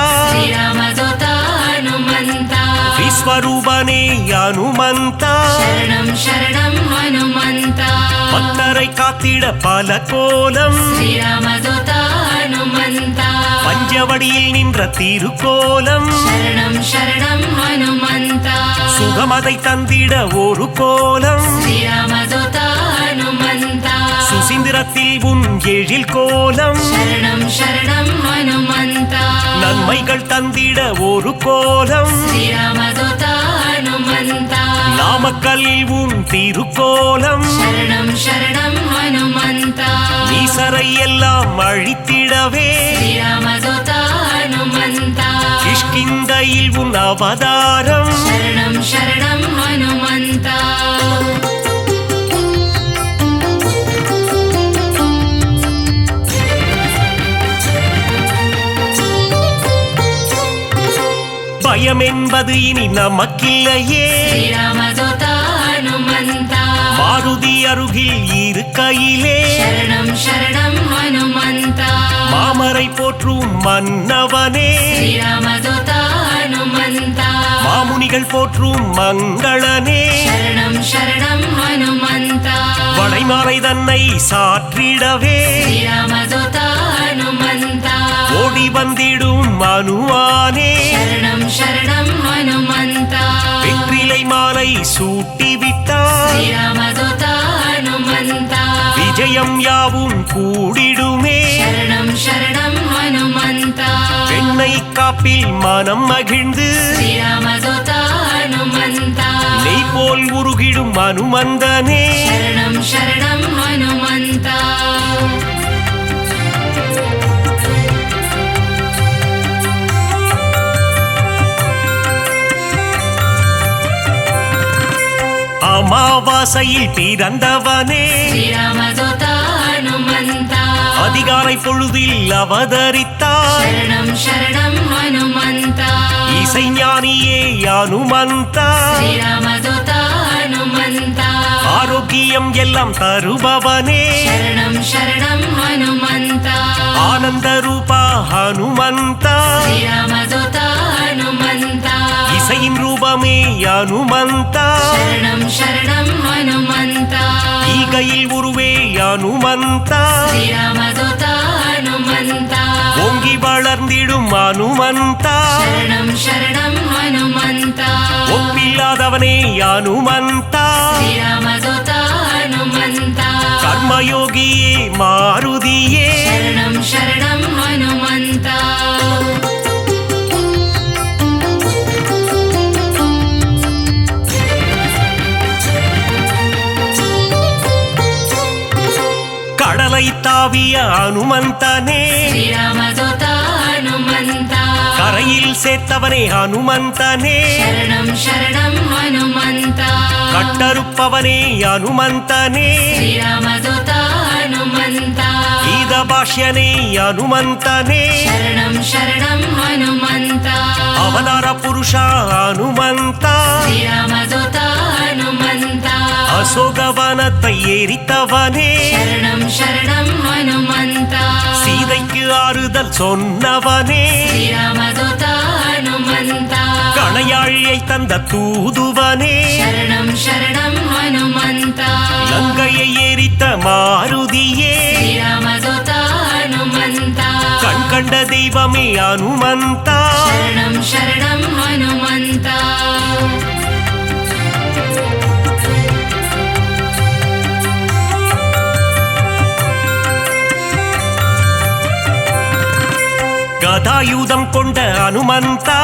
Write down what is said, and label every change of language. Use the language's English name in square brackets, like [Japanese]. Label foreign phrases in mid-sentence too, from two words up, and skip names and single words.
[Sanskrit] श्रीरामदूता हनुमन्ता [Tamil] விஸ்வரூபனே அனுமந்தா [Sanskrit] शरणं शरणं हनुमन्ता [Tamil] பக்தரை காத்திட பல கோலம் [Sanskrit] श्रीरामदूता हनुमन्ता [Tamil] பஞ்சவடியில் நின்ற திருக்கோலம் [Sanskrit] शरणं शरणं हनुमन्ता [Tamil] சுகமதை தந்திட ஒரு கோலம் [Sanskrit] श्रीरामदूता हनुमन्ता [Tamil] சுசீந்திரத்தில் உன் எழில் கோலம் [Sanskrit] शरणं शरणं हनुमन्ता [Tamil] நன்மைகள் தந்திட ஒரு கோலம் [Sanskrit] श्रीरामदूता हनुमन्ता [Tamil] நாமக்கல்லில் உன் திருக்கோலம் [Sanskrit] शरणं शरणं हनुमन्ता [Tamil] ஈசரை எல்லாம் அழித்திடவே [Sanskrit] श्रीरामदूता हनुमन्ता [Tamil] கிஷ்கிந்தையில் உன் அவதாரம் [Sanskrit] शरणं शरणं हनुमन्ता [Tamil] பயம் என்பது இனி நமக்கில்லையே [Sanskrit] श्रीरामदूता हनुमन्ता [Tamil] மாருதி அருகில் இருக்கையிலே [Sanskrit] शरणं शरणं हनुमन्ता [Tamil] மாமரை போற்றும் மன்னவனே [Sanskrit] श्रीरामदूता हनुमन्ता [Tamil] மாமுனிகள் போற்றும் மங்களனே [Sanskrit] शरणं शरणं हनुमन्ता [Tamil] வளைமாலை தன்னை சாற்றிடவே [Sanskrit] श्रीरामदूता हनुमन्ता [Tamil] ஓடி வந்திடும் அனுமானே [Sanskrit] शरणं शरणं हनुमन्ता [Tamil] வெற்றிலை மாலை சூட்டிவிட்டார் [Sanskrit] श्रीरामदूता हनुमन्ता [Tamil] விஜயம் யாவும் கூடிடுமே [Sanskrit] शरणं शरणं हनुमन्ता [Tamil] பெண்ணை காப்பில் மனம் மகிழ்ந்து [Sanskrit] श्रीरामदूता हनुमन्ता [Tamil] நெய் போல் உருகிடும் அனுமந்தனே [Sanskrit] शरणं शरणं हनुमन्ता [Tamil] அமாவாசையில் பிறந்தவனே [Sanskrit] श्रीरामदूता हनुमन्ता [Tamil] அதிகாலை பொழுதில் அவதரித்தார் [Sanskrit] शरणं शरणं हनुमन्ता [Tamil] இசைஞானியே அனுமந்தா [Sanskrit] श्रीरामदूता हनुमन्ता [Tamil] ஆரோக்கியம் எல்லாம் தருபவனே [Sanskrit] शरणं शरणं हनुमन्ता [Tamil] ஆனந்த ரூபா ஹனுமந்தா [Sanskrit] श्रीरामदूता हनुमन्ता [Tamil] இசையின் ரூபமே அனுமந்தா [Sanskrit] शरणं शरणं हनुमन्ता [Tamil] ஈகையில் உருவே அனுமந்தா [Sanskrit] श्रीरामदूता हनुमन्ता [Tamil] ஓங்கி வளர்ந்திடும் அனுமந்தா [Sanskrit] शरणं शरणं हनुमन्ता [Tamil] ஒப்பில்லாதவனே அனுமந்தா [Sanskrit] श्रीरामदूता हनुमन्ता [Tamil] கர்மயோகியே மாருதியே [Sanskrit] शरणं शरणं हनुमन्ता [Tamil] கடலை தாவிய அனுமந்தனே [Sanskrit] श्रीरामदूता हनुमन्ता [Tamil] கரையில் சேர்த்தவனே அனுமந்தனே [Sanskrit] शरणं शरणं हनुमन्ता [Tamil] கட்டறுப்பவனே அனுமந்தனே [Sanskrit] श्रीरामदूता हनुमन्ता [Tamil] கீத பாஷ்யனே அனுமந்தனே [Sanskrit] शरणं शरणं हनुमन्ता [Tamil] அவதார புருஷா அனுமந்தா [Sanskrit] श्रीरामदूता हनुमन्ता [Tamil] அசோகவனத்தை எரித்தவனே [Sanskrit] शरणं शरणं हनुमन्ता [Tamil] சீதைக்கு ஆறுதல் சொன்னவனே [Sanskrit] श्रीरामदूता हनुमन्ता [Tamil] கணையாழியை தந்த தூதுவனே [Sanskrit] शरणं शरणं हनुमन्ता [Tamil] லங்கையை எரித்த மாருதியே [Sanskrit] श्रीरामदूता हनुमन्ता [Tamil] கண்கண்ட கொண்ட தெய்வமே அனுமந்தா [Sanskrit] शरणं शरणं हनुमन्ता [Tamil] கதாயுதம் கொண்ட அனுமந்தா